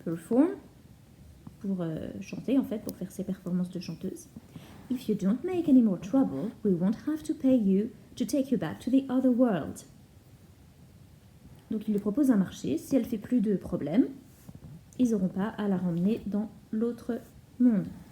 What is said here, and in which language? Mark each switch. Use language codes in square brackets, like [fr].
[fr] Perform, pour chanter en fait, pour faire ses performances de chanteuse. [en] If you don't make any more trouble, we won't have to pay you to take you back to the other world. [fr] Donc il lui propose un marché. Si elle fait plus de problèmes, ils n'auront pas à la ramener dans l'autre monde.